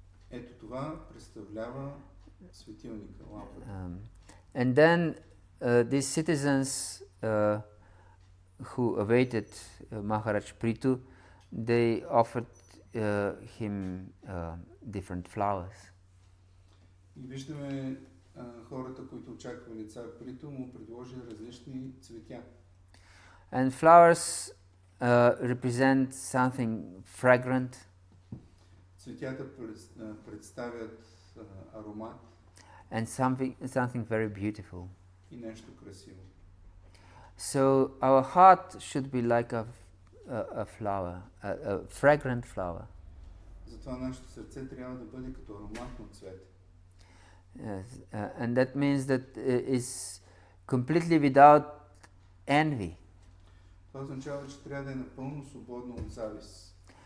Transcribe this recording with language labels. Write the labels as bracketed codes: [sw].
[bg] Ето това представлява светилника, лампата. [en] And then these citizens who awaited Maharaj Prithu, they offered him different flowers. [bg] И виждаме хората, които очаквали цар Приту, му предложили различни цветя. [en] And flowers represent something fragrant. [bg] Цветята представят аромат. [en] And something very beautiful. [bg] И нещо красиво. [en] So our heart should be like a flower, a fragrant flower. [bg] Затова нашето сърце трябва да бъде като ароматно цвете. [en] Yes, and that means that it's completely without envy. [bg] Това означава, че трябва да е напълно свободно от завист.